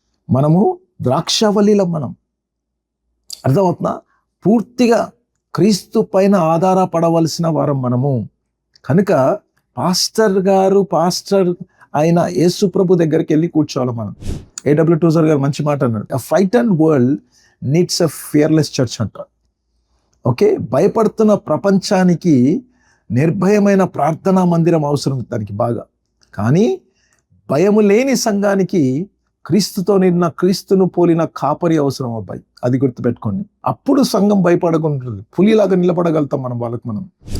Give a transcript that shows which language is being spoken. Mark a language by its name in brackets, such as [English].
[Telugu] మనము ద్రాక్షావల్లిలం, మనం అర్థమవుతున్నా, పూర్తిగా క్రీస్తు పైన ఆధారపడవలసిన వారం మనము. కనుక పాస్టర్ అయిన యేసు ప్రభు దగ్గరికి వెళ్ళి కూర్చోవాలి మనం. [English] A.W. Tozer [Telugu] గారు మంచి మాట అన్నాడు, [English] a frightened world needs a fearless church [Telugu] అంట. ఓకే, భయపడుతున్న ప్రపంచానికి నిర్భయమైన ప్రార్థనా మందిరం అవసరం దానికి బాగా. కానీ భయము లేని సంఘానికి క్రీస్తుతో నిన్న, క్రీస్తును పోలిన కాపరి అవసరం అబ్బాయి. అది గుర్తుపెట్టుకోండి. అప్పుడు సంఘం భయపడకుంటుంది, పులిలాగా నిలబడగలుగుతాం మనం వాళ్ళకు మనం.